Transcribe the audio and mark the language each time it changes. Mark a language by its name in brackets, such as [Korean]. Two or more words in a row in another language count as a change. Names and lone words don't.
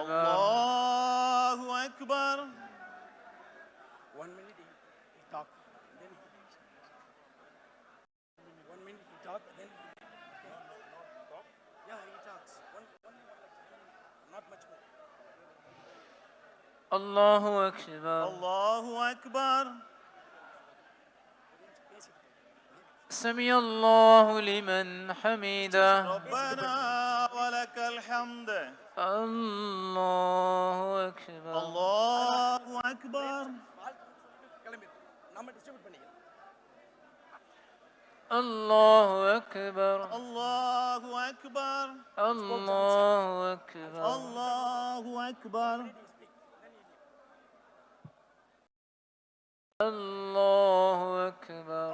[Arabic] الله أكبر [English] 1 minute he talk, then he 1 minute he talk, then he talk. Yeah, he talks. Not much more. [Arabic] الله أكبر الله أكبر سمع الله لمن حمده ربنا ولك الحمد الله أكبر الله أكبر [Tamil] கிளம்பி நம்ம டிஸ்ட்ரிபியூட் பண்ணிக்கலாம். [Arabic] الله أكبر الله أكبر الله أكبر الله أكبر الله أكبر